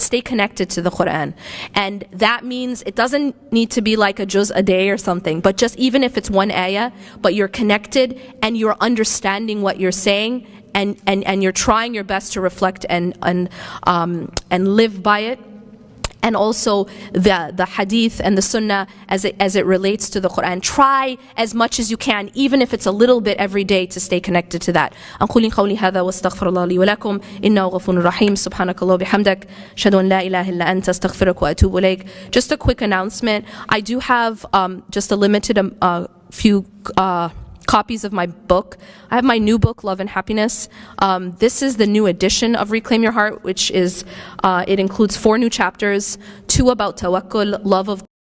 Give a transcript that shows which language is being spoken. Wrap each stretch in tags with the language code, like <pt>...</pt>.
<en>Stay connected to the Quran. And that means it doesn't need to be like a juz a day or something, but just even if it's one ayah, but you're connected and you're understanding what you're saying, and you're trying your best to reflect and live by it. And also the hadith and the sunnah as it relates to the Quran. Try as much as you can, even if it's a little bit every day, to stay connected to that.</en> <ar>أقول قولي هذا واستغفر الله لي ولكم إنه غفور رحيم سبحانك الله وبحمدك أشهد أن لا إله إلا أنت أستغفرك وأتوب إليك.</ar> <en>Just a quick announcement. I do have just a limited few copies of my book. I have my new book, Love and Happiness. This is the new edition of Reclaim Your Heart, which is, it includes 4 new chapters, 2 about tawakkul, love of</en>